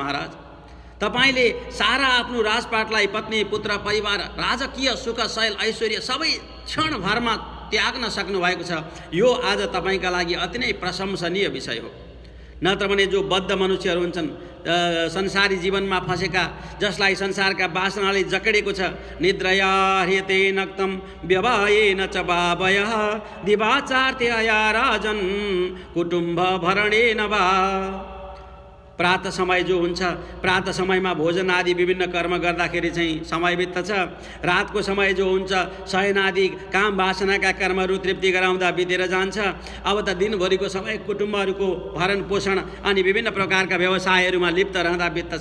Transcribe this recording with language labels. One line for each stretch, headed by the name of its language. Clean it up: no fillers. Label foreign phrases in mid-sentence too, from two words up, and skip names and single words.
Nepali: महाराज, तपाईले सारा आफ्नो राजपाटलाई, पत्नी, पुत्र, परिवार, राजकीय सुख, शैल, ऐश्वर्य सबै क्षणभरमा त्याग्न सक्नुभएको छ। यो आज तपाईँका लागि अति नै प्रशंसनीय विषय हो। नत्र भने जो बद्ध मनुष्यहरू हुन्छन्, संसारी जीवनमा फँसेका, जसलाई संसारका वासनाले जकडेको छ,
Sanskrit: निद्रया ह्रियते नक्तम व्यवायेन च बावयः दिवाचार्त्यया राजन कुटुम्ब भरणेन वा।
Nepali: प्रातः समय जो हुन्छ, प्रातः समयमा भोजन आदि विभिन्न कर्म गर्दाखेरि चाहिँ समय बित्दछ। रातको समय जो हुन्छ, शयन आदि काम वासनाका कर्महरू तृप्ति गराउँदा बितेर जान्छ। अब त दिनभरिको समय कुटुम्बहरूको भरण पोषण अनि विभिन्न प्रकारका व्यवसायहरूमा लिप्त रहँदा बित्दछ।